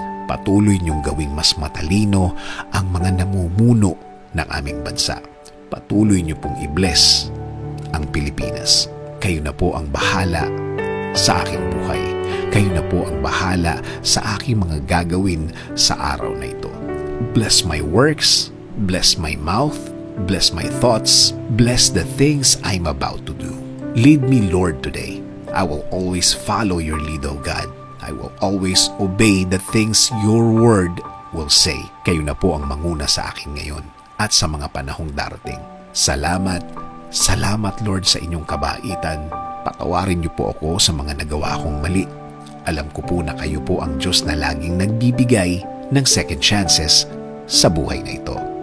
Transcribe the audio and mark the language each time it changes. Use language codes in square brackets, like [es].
[tl] Patuloy niyong gawing mas matalino ang mga namumuno ng aming bansa. Patuloy niyo pong i-bless ang Pilipinas. Kayo na po ang bahala sa aking buhay. Kayo na po ang bahala sa aking mga gagawin sa araw na ito. [en] Bless my works, bless my mouth, bless my thoughts, bless the things I'm about to do. Lead me, Lord, today. I will always follow your lead, O God. I will always obey the things your word will say. [tl] Kayo na po ang manguna sa akin ngayon at sa mga panahong darating. Salamat, salamat, Lord, sa inyong kabaitan. Patawarin niyo po ako sa mga nagawa kong mali. Alam ko po na kayo po ang Diyos na laging nagbibigay ng second chances sa buhay na ito.